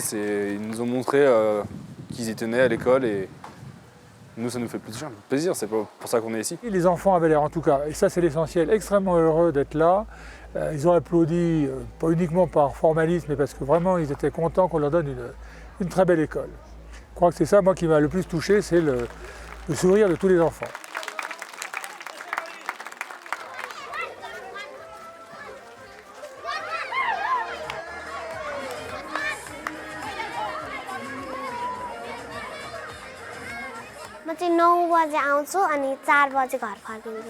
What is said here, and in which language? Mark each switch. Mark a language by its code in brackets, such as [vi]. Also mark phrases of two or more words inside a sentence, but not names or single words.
[fr] Ils nous ont montré qu'ils y tenaient à l'école et nous ça nous fait plaisir, c'est pour ça qu'on est ici. Et les enfants avaient l'air en tout cas, et ça c'est l'essentiel, extrêmement heureux d'être là. Ils ont applaudi, pas uniquement par formalisme, mais parce que vraiment ils étaient contents qu'on leur donne une très belle école. Je crois que c'est ça, moi, qui m'a le plus touché, c'est le sourire de tous les enfants. [ne] म चाहिँ 9 बजे आउँछु अनि 4 बजे घर फर्किन्छु।